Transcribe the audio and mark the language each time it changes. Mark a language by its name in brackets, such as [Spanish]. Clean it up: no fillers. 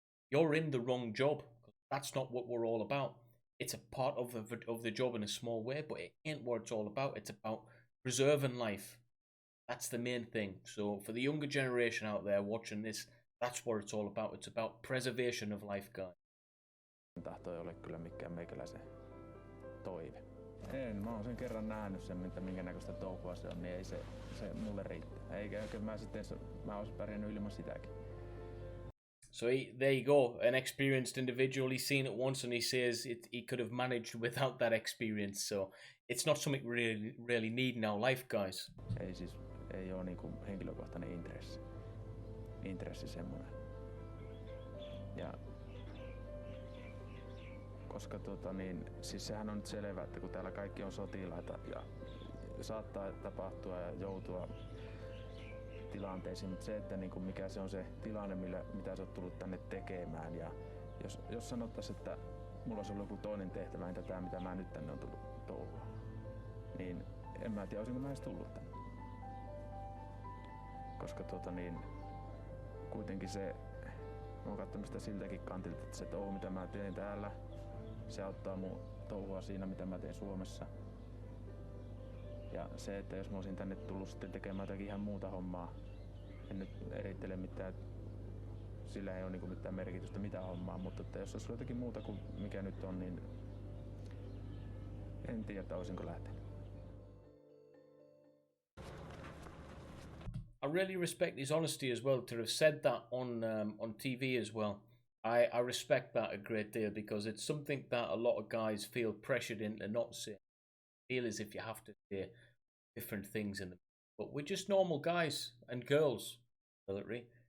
[English] You're in the wrong job. That's not what we're all about. It's a part of the job in a small way, but it ain't what it's all about. It's about preserving life. That's the main thing. So for the younger generation out there watching this, that's what it's all about. It's about preservation of life, guys. [Finnish] Tahto ei ole kyllä mikään meikäläisen toive. Mä oon sen kerran nähnyt sen, minkä näköistä touhua se on, niin ei se mulle riittää. Eikä mä ois pärjännyt ilman sitäkin. [English] So there you go, an experienced individual. He's seen it once and he says he could have managed without that experience. So it's not something we really need in our life, guys. [Finnish] Ei ole niinku henkilökohtainen intressi semmoinen. Ja koska siis sehän on nyt selvä, että kun täällä kaikki on sotilaita ja saattaa tapahtua ja joutua tilanteisiin, mutta se, että niinku mikä se on se tilanne, mitä sä oot tullut tänne tekemään, ja jos sanottaisiin, että mulla olisi ollut joku toinen tehtävä, entä tämä, mitä mä nyt tänne on tullut touhua, niin en mä tiedä, olisinko mä edes tullut tänne. Koska kuitenkin se, mä oon katsonut sitä siltäkin kantilta, että se touhu, mitä mä teen täällä, se auttaa mun touhua siinä, mitä mä teen Suomessa. Ja se, että jos mä olisin tänne tullut sitten tekemään jotakin ihan muuta hommaa, en nyt erittele mitään, sillä ei ole niinku mitään merkitystä mitä hommaa, mutta että jos olisi jotakin muuta kuin mikä nyt on, niin en tiedä, että olisinko lähtenyt. [English] I really respect his honesty as well to have said that on TV as well. I respect that a great deal because it's something that a lot of guys feel pressured into not saying. Feel as if you have to say different things in them. But we're just normal guys and girls, military.